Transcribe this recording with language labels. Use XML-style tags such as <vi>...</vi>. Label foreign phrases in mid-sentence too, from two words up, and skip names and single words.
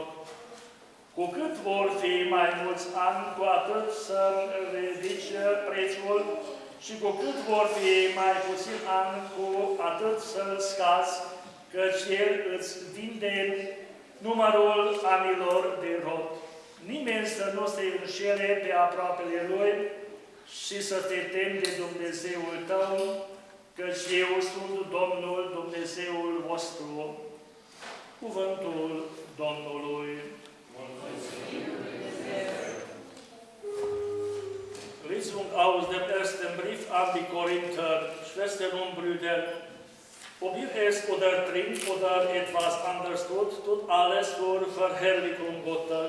<ro>Cu cât vor fi mai mulți ani, cu atât să ridici prețul, și cu cât vor fi mai puțin ani, cu atât să-l scazi, căci el îți vinde numărul anilor de rod. Nimeni să nu se înșele pe aproapele lui și să te temi de Dumnezeul tău, căci eu sunt Domnul Dumnezeul vostru. Cuvântul Domnului.</ro> <de>Lesung aus dem ersten Brief an die Korinther. Schwestern und Brüder, ob ihr esst oder trinkt oder etwas anderes tut alles zur Verherrlichung Gottes.</de>